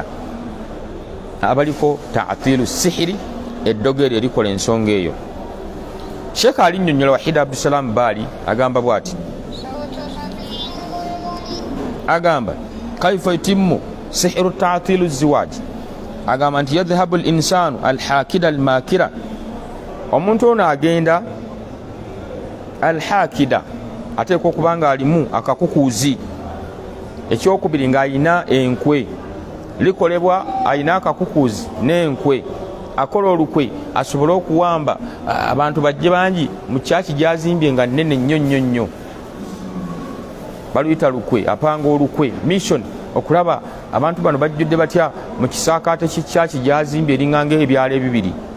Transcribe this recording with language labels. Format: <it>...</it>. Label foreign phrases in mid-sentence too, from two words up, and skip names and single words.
<lg>Abaliko</lg> <ar>تعطيل سحر,</ar> <lg>eddogo eryo erikola ensonga eyo. Sheikh alinnyonnyola Wahid Abdusalam Bali agamba bw'ati, agamba</lg> <ar>كيف يتم سحر تعطيل الزواج,</ar> <lg>agamba nti yadhhabu</lg> <ar>الإنسان الحاقدة الماكرة,</ar> <lg>omuntu ono agenda al-hakida ateekwa okuba nga alimu akakukuuzi, ekyokubiri ng'ayina enkwe, likolebwa ayina akakukuuzi n'enkwe, akola olukwe asobole okuwamba abantu bajje bangi mu kyaki gyazimbye nga nnene nnyo, baluyita lukwe, apanga olukwe mission, okulaba abantu bano bajjudde batya mu kisaakaate ky'ekyaki gyazimbye eringa ebyalo 2.</lg>